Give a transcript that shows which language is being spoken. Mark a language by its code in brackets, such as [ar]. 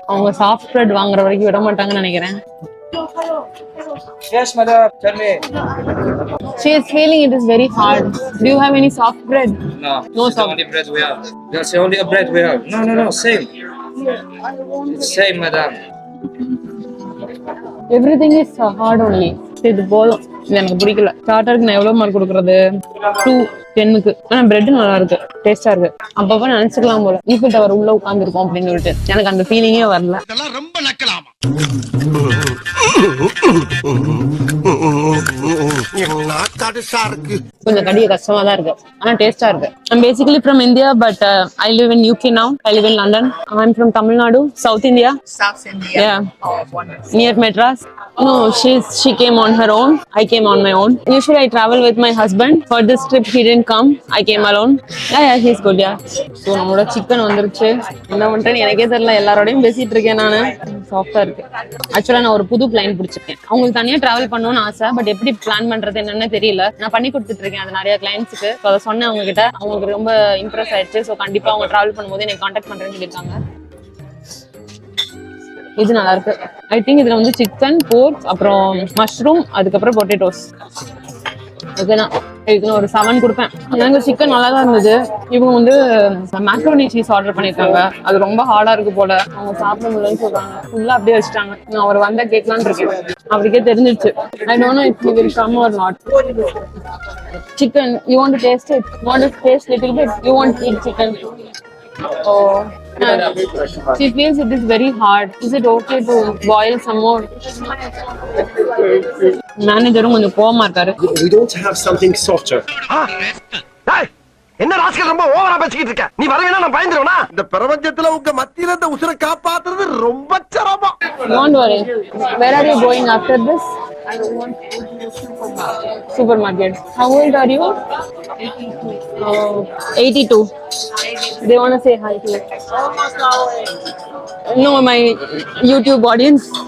[ta] அவங்க soft bread வாங்குற வரைக்கும் விட மாட்டாங்கன்னு நினைக்கிறேன். [en] Yes, madam. Tell me. She is feeling it is very hard. Do you have any soft bread? No, No it's the soft. only bread we have. That's the only bread we have. No, same. It's same, madam. Everything is hard only. [ta] இது போதும், இது எனக்கு பிடிக்கல. ஸ்டார்டருக்கு நான் எவ்வளவு mark கொடுக்கறது? 2/10. ஆனா bread நல்லா இருக்கு, டேஸ்டா இருக்கு. அப்பப்ப நினைச்சுக்கலாம் போல ஈஃபில் டவர் உள்ள உட்கார்ந்து இருக்கோம் அப்படின்னு சொல்லிட்டு. எனக்கு அந்த ஃபீலிங்கே வரல. இதெல்லாம் ரொம்ப நக்கலாமா? கொஞ்சம் கடிய கஷ்டமா தான் இருக்கு, ஆனா டேஸ்டா இருக்கு. [en] I'm basically from India, but I live in UK now. I live in London. I'm from Tamil Nadu, South India. South India. Yeah. Oh, wonderful. Near Madras. No, she came on her own. I came on my own. Usually I travel with my husband. For this trip he didn't come. I came alone. Yeah, he's good. Yeah. [ta] So நம்மளோட chicken வந்துருச்சு. என்ன பண்றேன்னு எனக்கே தெரியல, எல்லாரோடையும் பேசிட்டு இருக்கேன் நானு. சாஃப்டா இருக்கு. ஆக்சுவலா நான் ஒரு புது பிளான் பிடிச்சிருக்கேன். அவங்களுக்கு தனியா டிராவல் பண்ணணும்னு ஆசை, பட் எப்படி பிளான் பண்றது என்னன்னு தெரியல. நான் பண்ணி கொடுத்துட்டு இருக்கேன் அது நிறைய கிளைண்ட்ஸுக்கு. அதை சொன்னேன் அவங்க கிட்ட, அவங்களுக்கு ரொம்ப இம்ப்ரெஸ் ஆயிடுச்சு. ஸோ கண்டிப்பா அவங்க டிராவல் பண்ணும்போது எனக்கு கான்டாக்ட் பண்றேன்னு சொல்லியிருக்காங்க. இது நல்லா இருக்கு. ஐ திங்க் இதுல வந்து சிக்கன், போர்க், அப்புறம் மஷ்ரூம், அதுக்கப்புறம் பொட்டேட்டோஸ். ஓகேனா இதுக்கு நான் ஒரு 7 கொடுப்பேன். எனக்கு சிக்கன் நல்லா தான் இருந்தது. இவங்க வந்து மேக்ரோனி சீஸ் ஆர்டர் பண்ணிருக்காங்க. அது ரொம்ப ஹார்டா இருக்கு போல, அவங்க சாப்பிட முடியலன்னு சொல்றாங்க. ஃபுல்லா அப்படியே வச்சுட்டாங்க. நான் அவர் வந்தா கேட்கலான்னு இருக்கேன். அவருக்கே தெரிஞ்சிருச்சு. [en] I don't know if he will come or not. Chicken, you want to taste it? Want to taste little bit? You want to eat chicken? Oh, she feels it is very hard. Is it okay to boil some more? [ta] மேனேஜரும் கொஞ்சம் கோவமா இருக்காரு. [en] We don't have something softer. [ta] என்ன rascal ரொம்ப ஓவரா பேசிக்கிட்டு இருக்க? நீ வரவேனா நான் பயந்துருவேனா? இந்த பிரபஞ்சத்துல உங்க மத்தியில இந்த உசுரை காப்பாத்துறது ரொம்ப சிரமம். [en] Don't worry. Where are you going after this? Supermarket. How old are you? 82. They want to say hi to you. No, my YouTube audience.